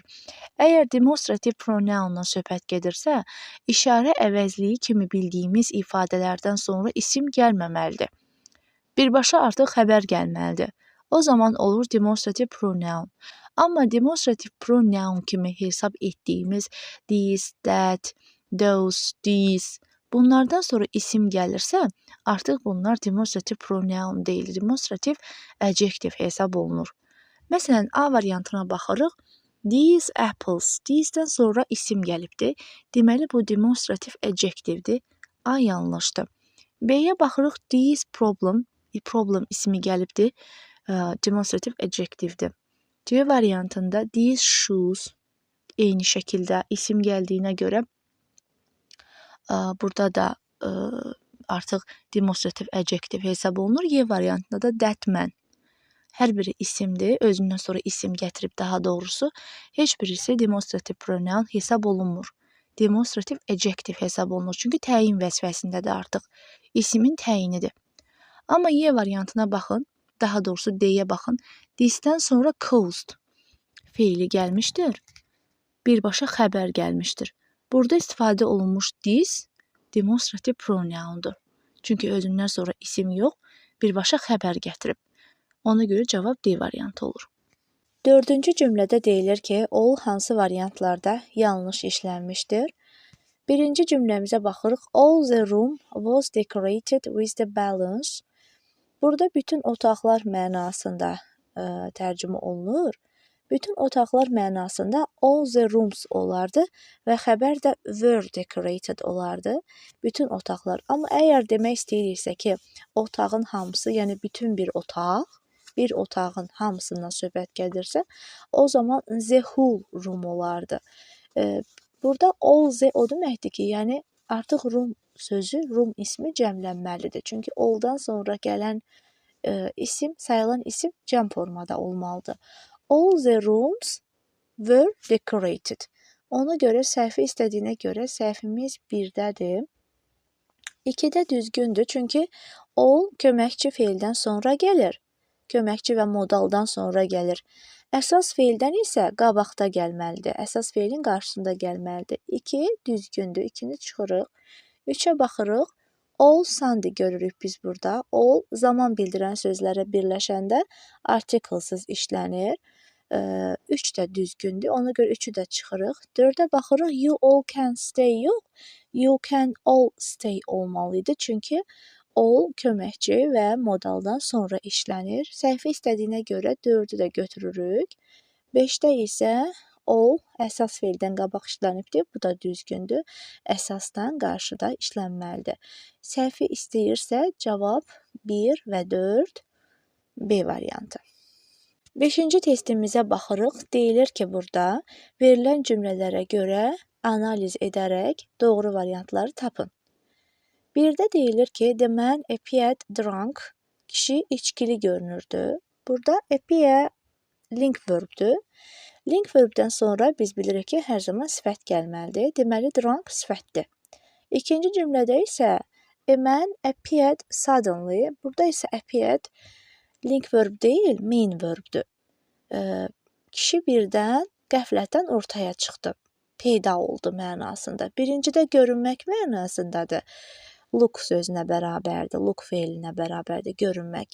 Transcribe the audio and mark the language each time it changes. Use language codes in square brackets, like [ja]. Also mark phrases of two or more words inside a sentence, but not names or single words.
[az] Əgər [en] demonstrative pronounla [az] söhbət gedirsə, işarə əvəzliyi kimi bildiyimiz ifadələrdən sonra isim gəlməməlidir. Birbaşa artıq xəbər gəlməlidir. O zaman olur [en] demonstrative pronoun. Amma demonstrative pronoun [az] kimi hesab etdiyimiz [en] this, that, those, these, [az] bunlardan sonra isim gəlirsə, artıq bunlar [en] demonstrative pronoun [az] deyil, [en] demonstrative adjective [az] hesab olunur. Məsələn, A variantına baxırıq. [en] These apples, [az] these-dən sonra isim gəlibdir. Deməli, bu [en] demonstrative adjectivedir. [az] A yanlışdır. B-yə baxırıq. [en] This problem, problem [az] ismi gəlibdir. [en] demonstrative adjectivedir. [az] C variantında [en] these shoes [az] eyni şəkildə isim gəldiyinə görə burada da artıq [en] demonstrative adjective [az] hesab olunur. Y variantında da [en] that man. [az] Hər biri isimdir. Özündən sonra isim gətirib daha doğrusu heç birisi [en] demonstrative pronoun [az] hesab olunmur. [en] Demonstrative adjective [az] hesab olunur. Çünki təyin vəzifəsindədir artıq. İsimin təyinidir. Amma Y variantına baxın. Daha doğrusu D-yə baxın. This-dən sonra caused feili gəlmişdir. Birbaşa xəbər gəlmişdir. Burada istifadə olunmuş this [en] demonstrative pronoundur. [az] Çünki özündən sonra isim yox, birbaşa xəbər gətirib. Ona görə cavab D variantı olur. Dördüncü cümlədə deyilir ki, all hansı variantlarda yanlış işlənmişdir? Birinci cümləmizə baxırıq. [en] All the room was decorated with the balloons. [az] Burada bütün otaqlar mənasında tərcümə olunur. Bütün otaqlar mənasında [en] all the rooms [az] olardı və xəbər də [en] were decorated [az] olardı. Bütün otaqlar. Amma əgər demək istəyiriksə ki, otağın hamısı, yəni bütün bir otaq, bir otağın hamısından söhbət gəlirsə, o zaman [en] the whole room [az] olardı. Burada [en] all the [az] o deməkdir ki, yəni artıq room sözü, room ismi cəmlənməlidir. Çünki all-dan sonra gələn isim, sayılan isim cəm formada olmalıdır. [en] All the rooms were decorated. [az] Ona görə səhvi istədiyinə görə səhvimiz 1-dədir. 2-də düzgündür, çünki all köməkçi feildən sonra gəlir. Köməkçi və modaldan sonra gəlir. Əsas feildən isə qabaqda gəlməlidir. Əsas feilin qarşısında gəlməlidir. 2 düzgündür. 2-ni çıxırıq. 3-ə baxırıq. [en] All Sunday [az] görürük biz burada. All zaman bildirən sözlərə birləşəndə artiklsız işlənir. 3 də düzgündür. Ona görə 3-ü də çıxırıq. 4-ə baxırıq. [en] You all can stay yox. You can all stay olmalıydı. [az] Çünki all köməkçi və modaldan sonra işlənir. Səhvi istədiyinə görə 4-ü də götürürük. 5-də isə all əsas feildən qabaq işlənibdir. Bu da düzgündür. Əsasdan qarşıda işlənməlidir. Səhvi istəyirsə cavab 1 və 4 B variantı. 5-ci testimizə baxırıq. Deyilir ki, burada verilən cümlələrə görə analiz edərək doğru variantları tapın. 1-də deyilir ki, [en] the man appeared drunk. [az] Kişi içkili görünürdü. Burada appear [en] link verbdür. Link verbdən [az] sonra biz bilirik ki, hər zaman sifət gəlməlidir. Deməli, drunk sifətdir. İkinci cümlədə isə [en] a man appeared suddenly. [az] Burada isə appeared [en] link verb [az] deyil, [en] main verbdür. [az] Kişi birdən qəflətən ortaya çıxdı. Peyda oldu mənasında. Birincidə görünmək mənasındadır. Look sözünə bərabərdir, look feilinə bərabərdir, görünmək.